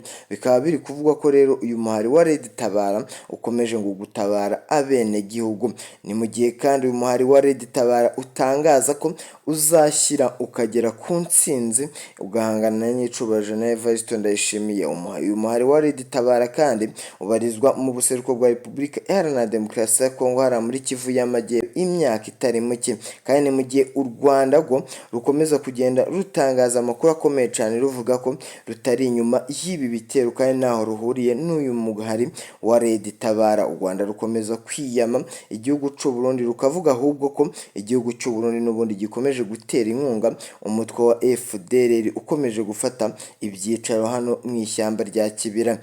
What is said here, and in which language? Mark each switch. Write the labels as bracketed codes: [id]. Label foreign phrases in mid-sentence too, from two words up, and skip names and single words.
[rw] Bikaba biri kuvugwa ko rero uyu muhari wa Red Tabara ukomeje ngo gutabara abene gihugu. Ni mu gihe kandi uyu muhari wa Red Tabara utangaza ko uzashyira ukagera ku ntsinzi ugahangana na nyicubahiro General Evariste Ndayishimiye. Uyu muhari wa Red Tabara kandi ubarizwa mu buseruko bwa Repubulika Iharanira Demokarasi ya Kongo hara muri Kivu y'Amajyepfo imyaka itari mike, kandi ni mu gihe u Rwanda rwo rukomeza kugenda rutangaza amakuru akomeye cyane ruvuga ko rutari inyuma y'ibi bitero kandi naho ruhuriye n'uyu muhari wa Red Tabara. U Rwanda rukomeza kwiyama igihugu cy'u Burundi rukavuga ahubwo ko igihugu cy'u Burundi n'ubundi gikomeje gutera inkunga umutwe wa FDLR ukomeje gufata ibyicaro hano mu ishyamba rya Kibira.